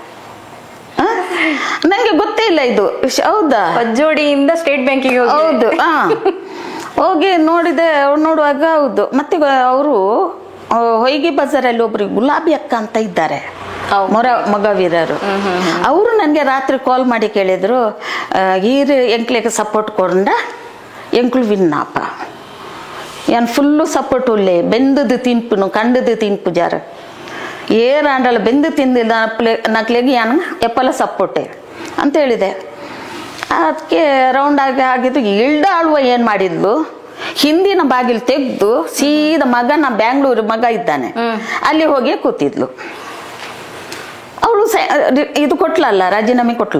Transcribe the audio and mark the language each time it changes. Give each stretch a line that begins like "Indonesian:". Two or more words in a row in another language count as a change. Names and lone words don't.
Kannada: ನನಗೆ ಗೊತ್ತೇ ಇಲ್ಲ ಇದು. ಹೌದಾ? ಪಜ್ಜೋಡಿಯಿಂದ ಸ್ಟೇಟ್ ಬ್ಯಾಂಕಿಗೆ. ಹೌದು. ಹೋಗಿ ನೋಡಿದೆ, ನೋಡುವಾಗ ಹೌದು. ಮತ್ತೆ ಅವರು ಹೊಯ್ಗೆ ಬಜಾರಲ್ಲಿ ಒಬ್ರು ಗುಲಾಬಿ ಅಕ್ಕ ಅಂತ ಇದ್ದಾರೆ, ಮಗವೀರರು. ಅವರು ನನಗೆ ರಾತ್ರಿ ಕಾಲ್ ಮಾಡಿ ಕೇಳಿದ್ರು,
Tulu: ಈರು ಎಂಕ್ಲೆಗೆ ಸಪೋರ್ಟ್ ಕೊಂಡ ಎಂಕ್ಳು ವಿನ್ನಾಪ ಏನ್
English: full support
Tulu: ಉಳ್ಳೆ, ಬೆಂದದು ತಿನ್ಪುನು ಕಂಡದು ತಿನ್ಪು ಜಾರ ಏರಾಂಡಲ್ಲ, ಬೆಂದು ತಿಂದಿಲ್ಲ ನಕ್ಲೆಗೆ ಏನು ಎಪ್ಪಲ ಸಪೋರ್ಟೆ
Kannada: ಅಂತ ಹೇಳಿದೆ. ಅದಕ್ಕೆ ರೌಂಡ್ ಆಗಿ ಆಗಿದ್ದು. ಇಲ್ಡ ಆಳುವ ಏನು ಮಾಡಿದ್ಲು, ಹಿಂದಿನ ಬಾಗಿಲು ತೆಗೆದು ಸೀದಾ ಮಗನ ಬ್ಯಾಂಗ್ಳೂರು ಮಗ ಇದ್ದಾನೆ ಅಲ್ಲಿ ಹೋಗಿ ಕೂತಿದ್ಲು. ಅವಳು ಇದು ಕೊಟ್ಲಲ್ಲ, ರಾಜೀನಾಮೆ ಕೊಟ್ಲು.